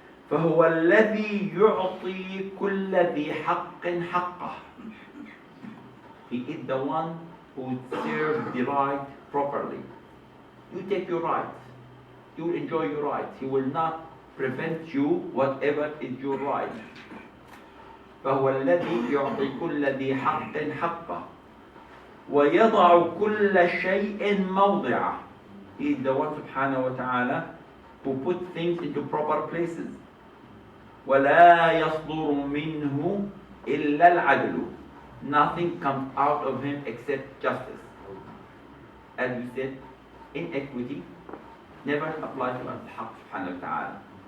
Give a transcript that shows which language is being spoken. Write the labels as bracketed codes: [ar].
[ar] فهو الذي يعطي كل ذي حق حقه. [en] He is the one who serves the right properly. You take your rights. You will enjoy your rights. He will not prevent you whatever is your right. [ar] فهو الذي يعطي كل ذي حق حقه ويضع كل شيء موضعه. [en] He is the one, subhanahu wa ta'ala, who put things into proper places. [ar] ولا يصدر منه إلا العدل. [en] Nothing comes out of him except justice. As we said, inequity never applies to al-haq subhanahu wa ta'ala.